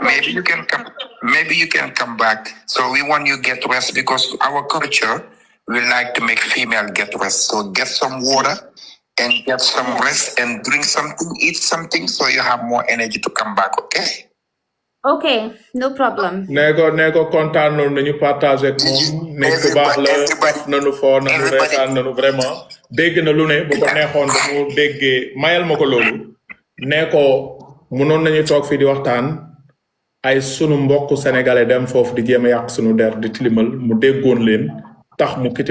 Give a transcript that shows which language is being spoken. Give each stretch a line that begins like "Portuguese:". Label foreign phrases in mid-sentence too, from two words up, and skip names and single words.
English: maybe you can come back. So we want you get rest because our culture, we like to make female get rest. So get some water and get some rest and drink something, eat something so you have more energy to come back, okay? Okay, no problem.
Wolof: nee ko kontaan noonu nañu partagé ak moom nekk ku baax la def nañu foo nañu reetaan nañu vraiment dégg na lu ne bu ko neexoon ba mu déggee mayal ma ko loolu nee ko mënoon nañu toog fii di waxtaan ay sunu mbokk sénégalais dem foofu di jéem a yàq sunu der di tilimal mu déggoon leen tax mu quitté